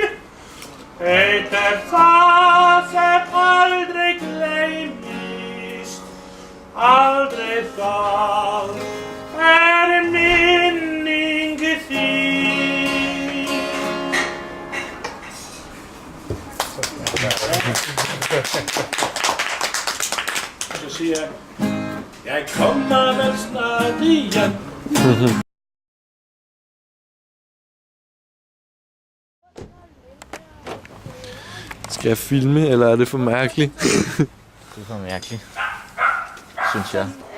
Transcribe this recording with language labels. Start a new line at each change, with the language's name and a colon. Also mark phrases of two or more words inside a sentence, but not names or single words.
Icelandic: Eitt það sem aldrei gleymist, aldrei það minning þín.
Danish: Og så siger jeg kommer vel snart igen. Skal jeg filme, eller er det for mærkeligt? Det er for mærkeligt, synes jeg.